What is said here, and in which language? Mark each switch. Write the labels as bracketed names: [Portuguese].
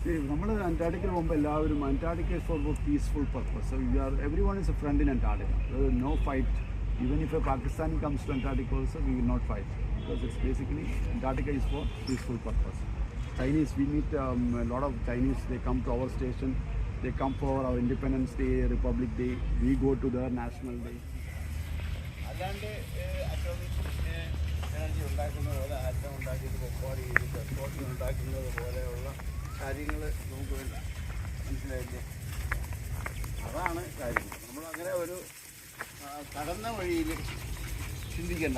[Malayalam] നമ്മൾ അന്റാർട്ടിക്കയിൽ പോകുമ്പോൾ എല്ലാവരും Antarctica [English] is for peaceful purpose. So everyone is a friend in Antarctica. There is no fight. Even if a Pakistani comes to Antarctica also, we will not fight because it's basically Antarctica is for peaceful purpose. Chinese, we meet a lot of Chinese. They come to our station. They come for our Independence Day, Republic Day. We go to their National Day. [Malayalam] അല്ലാണ്ട് atomic energy ഉണ്ടാക്കുന്നത് പോലെ atom ഉണ്ടാക്കിയിട്ട് പൊക്കോടി petroleum ഉണ്ടാക്കുന്നത് പോലെയുള്ള കാര്യങ്ങൾ നമുക്ക് വേണ്ട. മനസ്സിലായില്ലേ? അതാണ് കാര്യങ്ങൾ. നമ്മളങ്ങനെ ഒരു കടന്ന വഴിയിൽ ചിന്തിക്കേണ്ട.